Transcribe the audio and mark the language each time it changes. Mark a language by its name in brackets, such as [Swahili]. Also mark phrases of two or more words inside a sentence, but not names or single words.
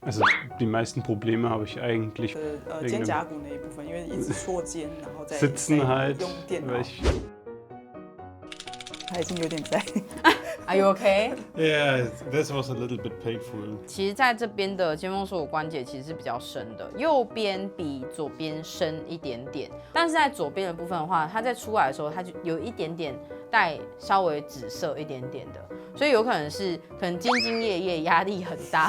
[German] Also die meisten Probleme habe ich eigentlich [Chinese] 肩胛骨那一部分，因为一直缩肩，然后再 [German] Sitzen halt, [Chinese] 用电脑 [German] weil，ich [Chinese] 他已经有点在。 [English] Are you okay？ Yeah, this was a little bit painful. [Chinese] 其实在这边的肩峰锁骨关节其实是比较深的，右边比左边深一点点，但是在左边的部分的话，它在出来的时候，它就有一点点带稍微紫色一点点的，所以有可能是兢兢业业，压力很大。